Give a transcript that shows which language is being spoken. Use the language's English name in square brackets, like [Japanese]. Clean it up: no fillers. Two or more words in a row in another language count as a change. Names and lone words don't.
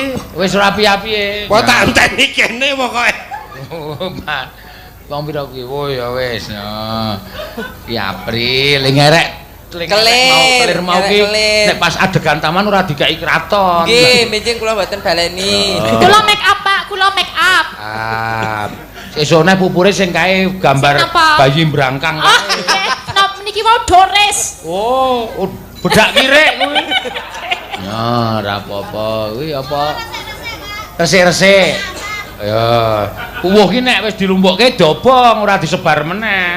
[Javanese] Wis ora piye-piye. Kok tak enteni kene pokoke. Wong pira kuwi? Oh ya wis ya. Ki April ngerek Kelir, mau ki kelir. nek pas adegan taman ora dikai kraton. Nggih, benjing kula mboten baleni. Kula make up, Pak. Kula make up. Ah. Sesone pupure sing kae gambar Sing apa? bayi brangkang Ah, kae. nop niki mau Doris. Oh, bedak kirek kuwi. Ya, ora apa-apa. Kuwi apa? Resik-resik. Ya, puwuh ki nek wis dilumpukke dobong, ora disebar meneh.